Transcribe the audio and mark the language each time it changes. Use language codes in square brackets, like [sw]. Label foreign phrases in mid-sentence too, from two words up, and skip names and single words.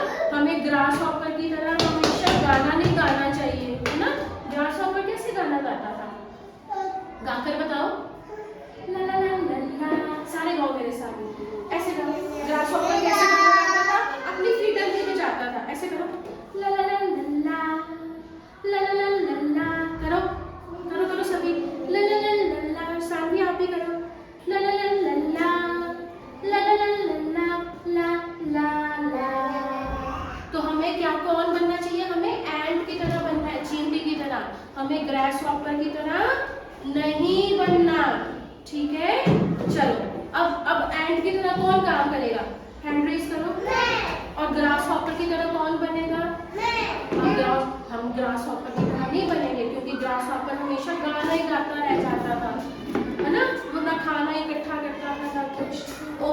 [hi] हमें ग्रास हॉपर की तरह हमेशा गाना नहीं गाना चाहिए, है ना। ग्रास हॉपर कैसे गाना गाता था, गाकर बताओ। ला ला ला ला ला, सारे गाओ मेरे साथ, ऐसे गाओ। ग्रास हॉपर कैसे गाना गाता था, अपनी फ्रीडम लेके जाता था, ऐसे करो, ला ला ला ला ला ला ला ला ला, करो करो करो सभी, ला ला ला ला ला, सानवी आप भी करो, ला ला ला ला ला ला ला ला ला ला ला। तो हमें क्या, कौन बनना चाहिए, हमें एंट की तरह बनना है, चींटी की तरह, हमें ग्रास हॉपर की तरह नहीं बनना, ठीक है। चलो अब एंट की तरह कौन काम करेगा, [en] hand raise [hi] करो। और ग्रास हॉपर की तरह कौन बनेगा, हम ग्रास हॉपर की तरह नहीं बनेंगे, क्योंकि ग्रास हॉपर हमेशा गाना ही गाता रह जाता था, है ना, वो ना खाना इकट्ठा करता था ना कुछ।